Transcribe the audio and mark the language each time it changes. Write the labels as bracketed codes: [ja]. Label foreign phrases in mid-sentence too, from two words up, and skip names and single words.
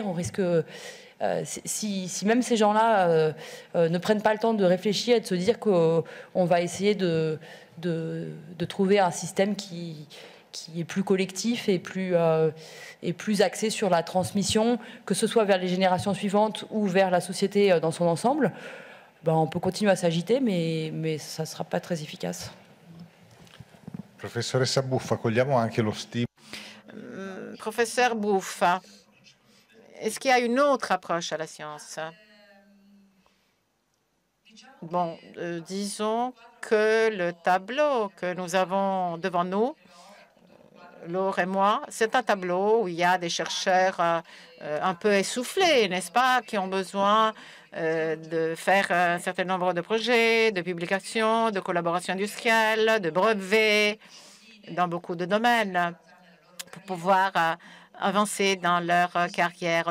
[fr] On risque si même ces gens-là ne prennent pas le temps de réfléchir et de se dire qu'on va essayer de trouver un système qui est plus collectif et plus axé sur la transmission, que ce soit vers les générations suivantes ou vers la société dans son ensemble, ben, on peut continuer à s'agiter, mais ça ne sera pas très efficace. [it] Professoressa Buffa, cogliamo anche lo stimolo. [fr] Professeur Buffa, est-ce qu'il y a une autre approche à la science? Bon, disons que le tableau que nous avons devant nous, Laure et moi, c'est un tableau où il y a des chercheurs un peu essoufflés, n'est-ce pas, qui ont besoin de faire un certain nombre de projets, de publications, de collaborations industrielles, de brevets dans beaucoup de domaines pour pouvoir avancer dans leur carrière.